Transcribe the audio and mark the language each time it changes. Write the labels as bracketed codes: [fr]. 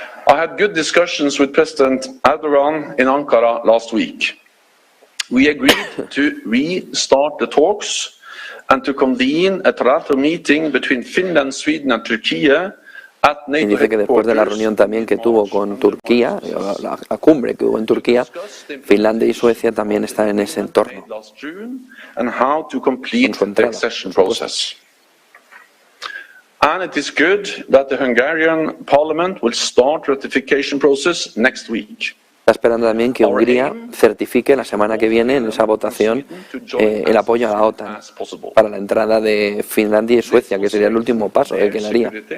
[en] I had good discussions with President Erdogan in Ankara last week. We agreed to restart the talks and to convene a trilateral meeting between Finland, Sweden and Turkey at NATO. [es] Y dice que después de la reunión también que tuvo con Turquía, la cumbre que hubo en Turquía, Finlandia y Suecia también están en ese entorno. [en] And how to complete the accession process. And it is good that the Hungarian Parliament will start ratification process next week. [es] Está esperando también que Hungría certifique la semana que viene en esa votación el apoyo a la OTAN para la entrada de Finlandia y Suecia, que sería el último paso que quedaría.